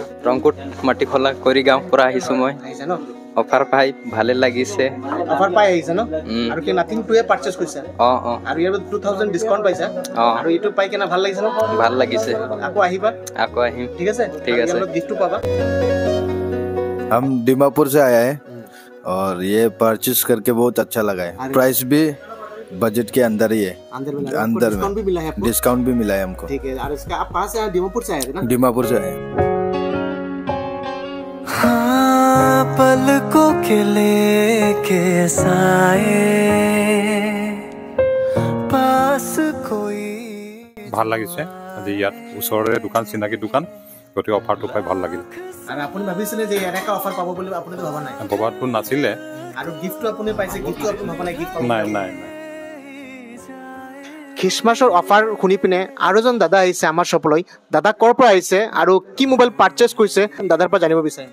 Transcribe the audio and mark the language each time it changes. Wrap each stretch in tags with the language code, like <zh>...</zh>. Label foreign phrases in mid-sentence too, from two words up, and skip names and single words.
<as>ৰংকুট মাটিখলা কৰিগাঁও পৰা আহিছো মই আহিছে ন অফাৰ পাই ভালে লাগিছে অফাৰ পাই আহিছে ন আৰু কি নাথিং 2 পাৰ্চেজ কৰিছে আৰু ইয়াৰ 2000 ডিসকাউন্ট পাইছে আৰু ইটো পাই কেনে ভাল লাগিছে ন ভাল লাগিছে আকৌ আহিবা আকৌ আহিম ঠিক আছে গিফ্টটো পাবা</as> <hi>हम दीमापुर से आए हैं और ये परचेज करके बहुत अच्छा लगा है प्राइस भी बजट के अंदर ही है अंदर में डिस्काउंट भी मिला है हमको ठीक है और इसका आप कहाँ से आए दीमापुर से आए थे ना दीमापुर से आए पलकों के लेके साए पास कोई</hi> <as>ভাল লাগিছে আজি ইয়াত ওচৰৰে দোকান চিনাকি দোকান গতি অফাৰটো পাই ভাল লাগিল আৰু আপুনি ভাবিছিলে যে এনেকা অফাৰ পাব বুলি আপুনি ভাবা নাই ববাটো নাছিলে আৰু গিফ্টটো আপুনি পাইছে গিফ্টটো আপুনি ভাবা নাই গিফ্ট নাই নাই খ্ৰীষ্টমাছৰ অফাৰ শুনি পিনে আৰু এজন দাদা আহিছে আমাৰ শ্বপলৈ দাদা ক'ৰ পৰা আহিছে আৰু কি মোবাইল পাৰ্চেজ কৰিছে দাদাৰ পৰা জানিব বিচাৰিম</as>